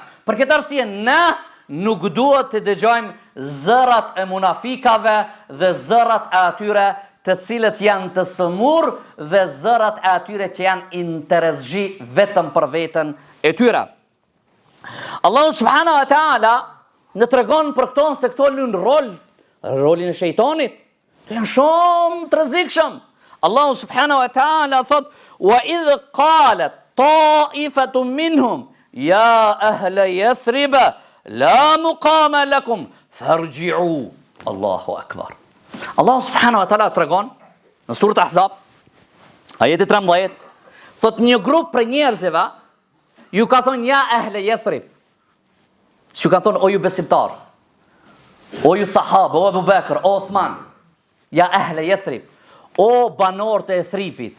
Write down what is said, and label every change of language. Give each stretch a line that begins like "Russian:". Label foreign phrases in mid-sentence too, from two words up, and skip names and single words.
Albanian: Për këtë arsye ne nuk duhet të dëgjojmë zërat e munafikave dhe zërat e atyre të cilët janë të sëmur dhe zërat e atyre që janë interesgji vetëm për veten e tyre. Allahu
Arabic: سبحانه وتعالى
Albanian: në tregon për këto se këto luajnë rolin e shejtanit. Të janë shumë të rrezikshëm. Allahu
Arabic: سبحانه وتعالى
Albanian: thot:
Arabic: "وإذ قالت طائفة منهم يا أهل يثرب لا مقام لكم فارجعوا." الله أكبر.
Albanian: Allahu
Arabic: سبحانه وتعالى
Albanian: tregon në surën Ahzab, ajeti 13, thot një grup për njerëzve ju ka thonë
Arabic: يا أهل يثرب.
Albanian: Ju ka thonë o ju besimtar, o ju sahabë, o Abu Bekr, o Uthman,
Arabic: يا أهل يثرب,
Albanian: o banor të Ethribit.